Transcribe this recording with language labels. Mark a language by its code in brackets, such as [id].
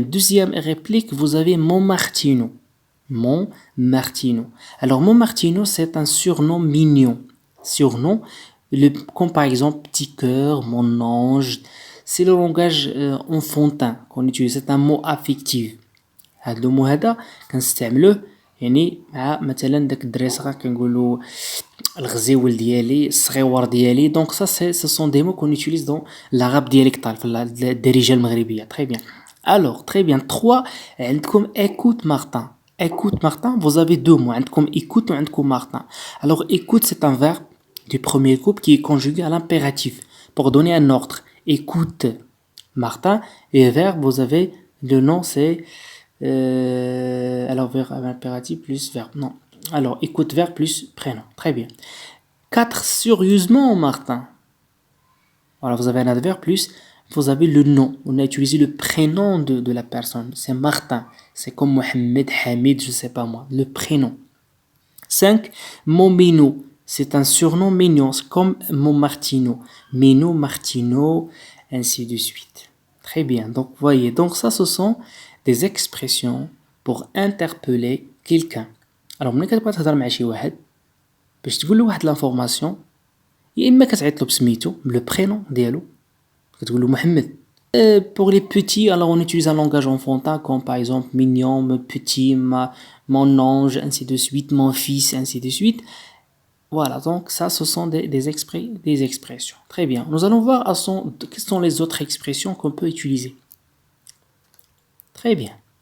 [fr] Deuxième réplique, vous avez mon Martino. Mon Martino. Alors, mon Martino, c'est un surnom mignon. Surnom, comme par exemple petit cœur, mon ange. C'est le langage enfantin qu'on utilise. C'est un mot affectif. [ar] هذا le mot هذا كنستعملوه يعني مع مثلا داك الدري صغار كنقولوا الغزيول ديالي الصغيور ديالي دونك [fr] ce sont des mots qu'on utilise dans l'arabe dialectal [ar] في الدارجه المغربيه. [fr] Très bien. Alors très bien. 3 [ar] عندكم [fr] écoute Martin. Écoute Martin, vous avez deux mots. [ar] عندكم [fr] écoute ou عندكم Martin. Alors écoute, c'est un verbe du premier groupe qui est conjugué à l'impératif pour donner un ordre. Écoute Martin. Et verbe, vous avez le nom, c'est alors verbe impératif plus verbe. Non. Alors écoute verbe plus prénom. Très bien. 4 sérieusement Martin. Voilà, vous avez un adverbe plus vous avez le nom. On a utilisé le prénom de la personne. C'est Martin. C'est comme Mohamed, Hamid, je sais pas moi. Le prénom. 5. Mon minou. C'est un surnom mignon. C'est comme mon Martino. Minou, Martino, ainsi de suite. Très bien. Donc, voyez. Donc, ça, ce sont des expressions pour interpeller quelqu'un. [ar] Alors, ملي كتبغي تهضر مع شي واحد باش تقول له واحد لافورماسيون يا اما كتعيط له بسميتو لو برينون ديالو كتقول له محمد. [fr] Pour les petits, alors on utilise un langage enfantin comme par exemple mignon, mon petit, mon ange, ainsi de suite, mon fils, ainsi de suite. Voilà, donc ça, ce sont des expressions. Très bien. Nous allons voir quelles sont les autres expressions qu'on peut utiliser. Très bien.